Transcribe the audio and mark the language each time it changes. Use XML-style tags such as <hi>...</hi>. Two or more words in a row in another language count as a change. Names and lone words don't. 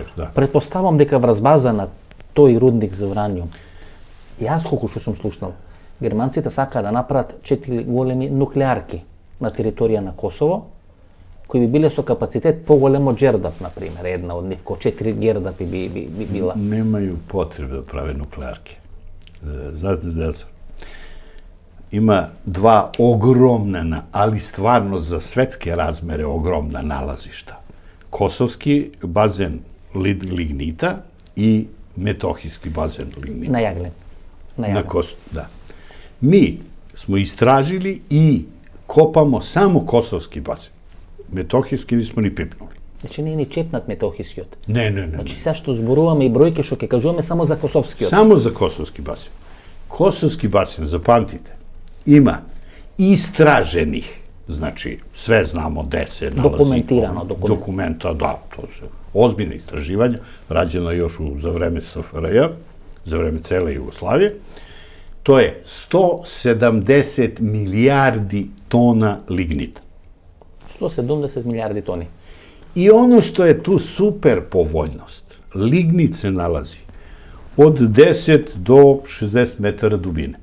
<mk>Претпоставам дека врз база на тој рудник за ураниум, јас колку што сум слушнал, германците сакаат да направат 4 големи нуклеарки на територија на Косово, кои би биле со капацитет поголем од Џердап, например, една од нив, ко 4 Џердапи би била.</mk> <sr>Немају потребе да праве нуклеарки. Знаете, има два огромна, ali stvarno za svetske razmere ogromna nalazišta. Kosovski bazen lignita i Metohijski bazen lignita. Na Jaglem. Na Kosovu, da. Mi smo istražili i kopamo samo kosovski bazen. Metohijski nismo ni pipnuli.</sr> <mk>Значи не е ни чепнат Метохискиот. Не. Значи сега што зборуваме и бројке што ќе кажуваме само за Косовскиот.</mk> <sr>Само за Косовски басен. Косовски басен, запамтите, има истражених, значи све знамо де се налази.</sr> <mk>Документирано.</mk> <sr>Документа, да, то се озбиljne istraživanja, rađena još za vreme SFRJ, za vreme cele Jugoslavije. To je 170 milijardi tona lignita.</sr> <mk>170 milijardi toni.</mk> <sr>I ono što je tu super povoljnost, lignit se nalazi od 10 do 60 metara dubine.</sr>